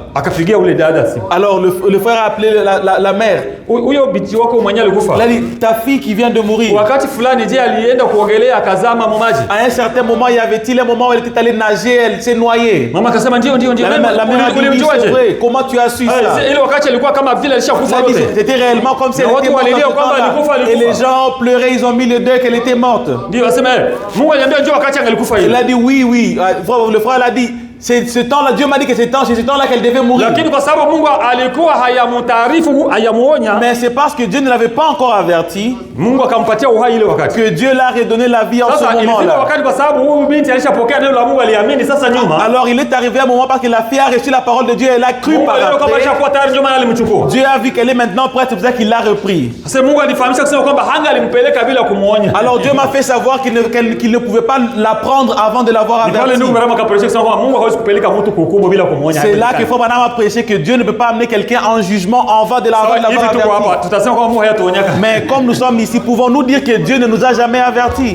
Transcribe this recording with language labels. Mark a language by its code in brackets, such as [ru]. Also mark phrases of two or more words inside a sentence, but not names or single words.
[sw] Akapigia ule dada simu. [fr] Alors le frère a appelé la mère. [sw] Huyo binti wako mwenyewe alikufa. [fr] Il a dit ta fille qui vient de mourir. [sw] Wakati fulani je alienda kuogelea akazama maji. [fr] À un certain moment, il y avait-il un moment où elle était allée nager, elle s'est noyée. [sw] Mama akasema ndio. [fr] La mère a dit oui, c'est vrai. Comment tu as su ça? [sw] Ile wakati alikuwa kama vile alishakufa yote. [fr] C'était réellement comme si elle était morte. Et les gens pleuraient, ils ont mis le deuil qu'elle était morte. [sw] Ndio asema Mungu aliambia ndio wakati angalikufa ile. [fr] Il a dit oui. Le frère l'a dit. C'est ce temps-là, Dieu m'a dit que c'est ce temps-là qu'elle devait mourir. [sw] Lakini kwa sababu Mungu alikuwa hayamtaarifu, hayamuonya. [fr] Mais c'est parce que Dieu ne l'avait pas encore averti. [sw] Mungu akampatia uhai ile wakati. [fr] Que Dieu l'a redonné la vie en ce moment-là. [sw] Sasa ilifika wakati kwa sababu huyu binti alishapokea neno la Mungu aliamini sasa nyuma. [fr] Alors il est arrivé un moment parce que la fille a reçu la parole de Dieu, elle a cru par après. Dieu a vu qu'elle est maintenant prête, c'est pour ça qu'il l'a repris. [sw] Sasa Mungu alifahamisha kusema kwamba hanga alimpeleka bila kumuonya. [fr] Alors Dieu m'a fait savoir qu'il ne pouvait pas la prendre avant de l'avoir averti. C'est là que Frère Branham a prêché que Dieu ne peut pas amener quelqu'un en jugement avant de l'avoir averti. Mais comme nous sommes ici, pouvons-nous dire que Dieu ne nous a jamais avertis?